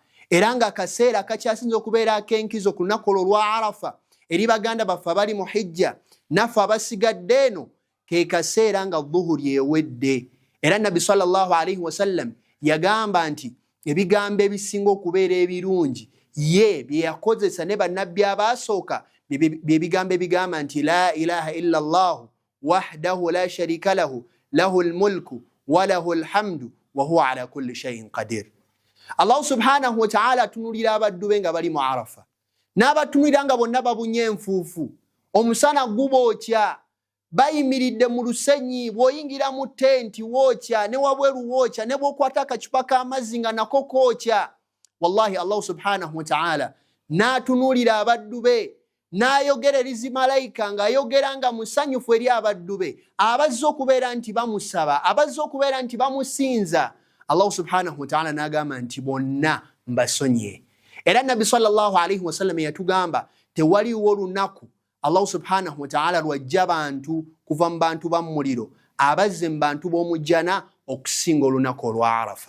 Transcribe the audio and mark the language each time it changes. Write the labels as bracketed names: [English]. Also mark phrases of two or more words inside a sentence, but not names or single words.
[Ganda] Era nga akaseera kakyasinza okubeera ak'enkizo ku lunaku olwo lwa Arafa eri baganda baffe abali mu hijja, naffe abasigadde eno ke kaseera nga dhuhuri ewedde. Era Nabi [Arabic] صلى الله عليه وسلم [Ganda] yagamba nti ebigambo ebisinga okubeera ebirungi ye bye yakozesa ne bannabbi abaasooka bye bigambo ebigamba nti [Arabic] لا إله إلا الله وحده لا شريك له له الملك وله الحمد وهو على كل شيء قدير. الله سبحانه وتعالى [Ganda] atunulira abaddu be nga bali mu Arafa, n'abatunulira nga bonna babunye enfuufu, omusana gubookya, bayimiridde mu lusenyi, bw'oyingira mu tenti wookya, ne wabweru wookya, ne bw'okwata akacupa k'amazzi nga nako kookya. Wallahi [Arabic] الله سبحانه وتعالى [Ganda] n'atunulira abaddu be, n'ayogera eri zimalayika ng'ayogera nga musanyufu eri abaddu be abazze okubeera nti bamusaba, abazze okubeera nti bamusinza. [Arabic] الله سبحانه وتعالى [Ganda] n'agamba nti bonna mbasonye. Era Nabi [Arabic] صلى الله عليه وسلم [Ganda] yatugamba tewaliwo lunaku [Arabic] الله سبحانه وتعالى [Ganda] lwajja bantu kuva mu bantu ba muliro abazze mu bantu b'omujjana okusinga olunaku olwa Arafa.